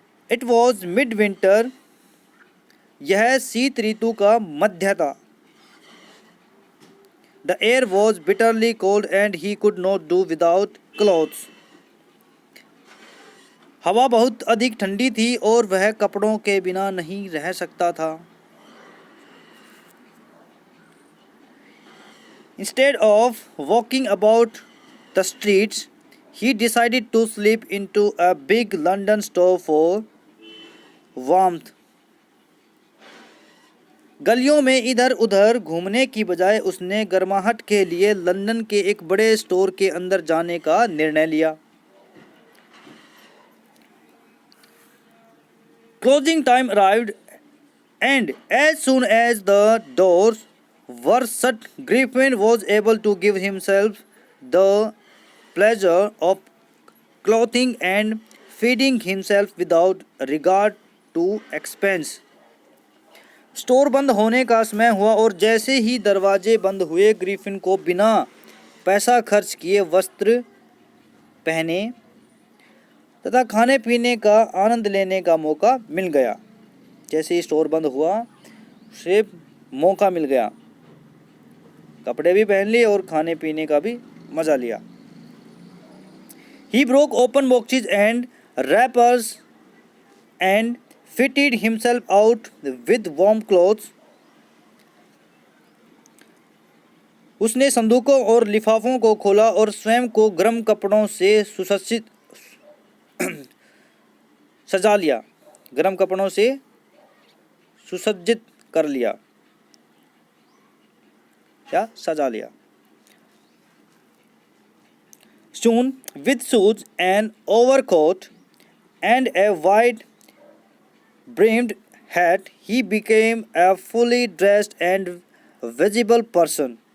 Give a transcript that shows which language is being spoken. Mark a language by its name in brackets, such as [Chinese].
[English] It was mid winter. [Hindi] यह शीत ऋतु का मध्य था। [English] The air was bitterly cold and he could not do without clothes. [Hindi] हवा बहुत अधिक ठंडी थी और वह कपड़ों के बिना नहीं रह सकता था। [English] Instead of walking about the streets, he decided to slip into a big London store for warmth. [Hindi] गलियों में इधर उधर घूमने की बजाय उसने गर्माहट के लिए लंदन के एक बड़े स्टोर के अंदर जाने का निर्णय लिया। [English] Closing time arrived, and as soon as the doors were shut, Griffin was able to give himself the pleasure of clothing and feeding himself without regard to expense. [Hindi] Store बंद होने का समय हुआ और जैसे ही दरवाजे बंद हुए, ग्रिफिन को बिना पैसा खर्च किए वस्त्र पहने तथा खाने पीने का आनंद लेने का मौका मिल गया। जैसे ही स्टोर बंद हुआ उसे मौका मिल गया, कपड़े भी पहन लिए और खाने पीने का भी मज़ा लिया। [English] He broke open boxes and wrappers and fitted himself out with warm clothes. [Hindi] उसने संदूकों और लिफाफों को खोला और स्वयं को गर्म कपड़ों से सजा लिया, गर्म कपड़ों से सुसज्जित कर लिया या सजा लिया। [English] Soon, with shoes, an overcoat, and a wide-brimmed hat, he became a fully dressed and visible person.